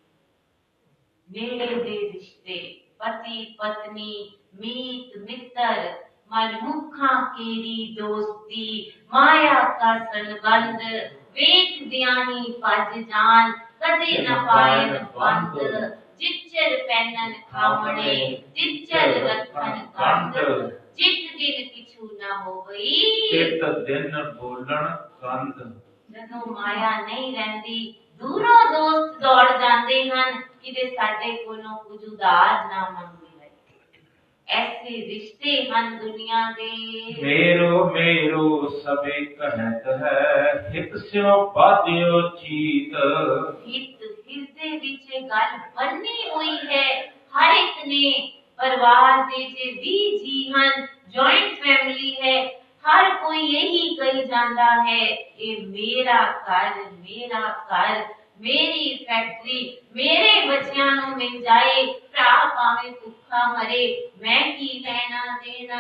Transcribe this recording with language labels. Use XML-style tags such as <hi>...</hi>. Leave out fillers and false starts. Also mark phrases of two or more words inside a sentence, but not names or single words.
<pa>ਨੇੜੇ ਦੇ ਰਿਸ਼ਤੇ, ਪਤੀ ਪਤਨੀ, ਮੀਤ ਮਿੱਤਰ, ਮਨਮੁਖਾ ਕੇਰੀ ਦੋਸਤੀ, ਮਾਇਆ ਕਾ ਸੰਬੰਧ, ਵੇਖ ਦਿਆਨੀ ਭੱਜ ਜਾਣ, ਕਦੇ ਨ ਪਾਇਨ ਬੰਦ, ਜਿਚਰ ਪੈਨਣ ਖਾਵਣੇ, ਜਿਚਰ ਰਖਣ ਕੰਦ, ਜਿਤ ਦਿਨ ਕਿਛੁ ਨ ਹੋਵਈ, ਚਿਤ ਦਿਨ ਬੋਲਨ ਕੰਦ।</pa> <hi>जदों माया नहीं रहती, दूरों दोस्त दौड़ जाते हैं कि</hi> <pa>ਸਾਡੇ ਕੋਲੋਂ ਕੁਛ ਉਧਾਰ ਨਾ ਮੰਗੇ।</pa> <hi>ऐसे रिश्ते हैं दुनिया दे।</hi> <bra>मेरो मेरो सबे कहत है, हित स्यों बाध्यो चीत।</bra> <pa>ਹਿਤ ਹਿਰਦੇ ਵਿਚ ਗੱਲ ਬੰਨ੍ਹੀ ਹੋਈ ਹੈ, ਹਰ ਇਕ ਨੇ ਪਰਿਵਾਰ ਦੇ ਜੇ 20 ਜੀ ਹੈਂ,</pa> <en>joint family</en> <hi>है, हर कोई यही कही जाता है, ये मेरा घर, मेरी फैक्ट्री, मेरे बच्चियां नू मिल जाए,</hi> <pa>ਭਰਾ ਭਾਵੇਂ ਭੁੱਖਾ ਮਰੇ, ਮੈਂ ਕੀ ਲੈਣਾ ਦੇਣਾ।</pa>